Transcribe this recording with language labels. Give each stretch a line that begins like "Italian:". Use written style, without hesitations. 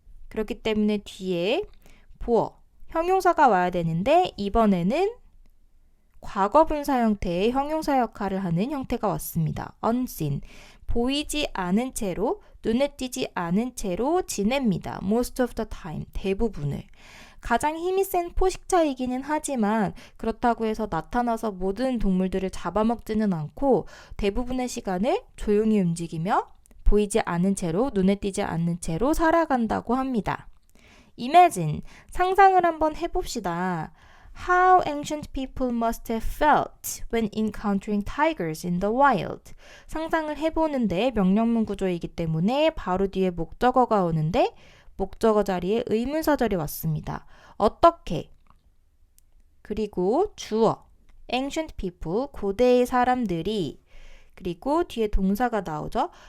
Korean: 그렇기 때문에 뒤에 보어, 형용사가 와야 되는데 이번에는 과거분사 형태의 형용사 역할을 하는 형태가 왔습니다. unseen. 보이지 않은 채로 눈에 띄지 않은 채로 지냅니다.
English: Most of the time, 대부분을.
Korean: 가장 힘이 센 포식자이기는 하지만 그렇다고 해서 나타나서 모든 동물들을 잡아먹지는 않고 대부분의 시간을 조용히 움직이며 보이지 않은 채로, 눈에 띄지 않는 채로 살아간다고 합니다. Imagine, 상상을 한번 해봅시다.
English: How ancient people must have felt when encountering tigers in the wild.
Korean: 상상을 해보는데 명령문 구조이기 때문에 바로 뒤에 목적어가 오는데 목적어 자리에 의문사절이 왔습니다. 어떻게? 그리고 주어 ancient people, 고대의 사람들이 그리고 뒤에 동사가 나오죠.